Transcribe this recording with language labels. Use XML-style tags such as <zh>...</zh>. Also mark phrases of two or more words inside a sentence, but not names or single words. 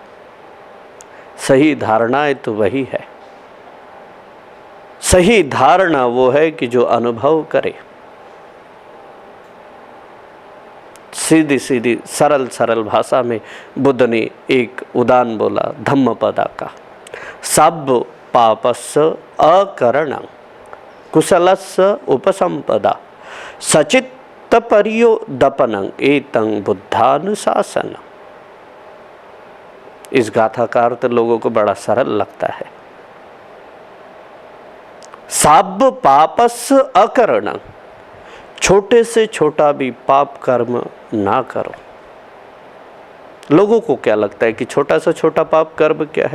<hi>सही धारणाएं तो वही है। सही धारणा वो है कि जो अनुभव करे। सीधी सीधी सरल सरल भाषा में बुद्ध ने एक उदान बोला धम्मपदा का।</hi> <pi>सब पापस्य अकरणं कुशलस्य उपसंपदा सचित्त परियोदपनं एतं बुद्धानुशासनम्।</pi> <hi>इस गाथा का अर्थ लोगों को बड़ा सरल लगता है।</hi> <pi>सब पापस्य अकरणं,</pi> <hi>छोटे से छोटा भी पाप कर्म ना करो। लोगों को क्या लगता है कि छोटा से छोटा पाप कर्म क्या है?</hi>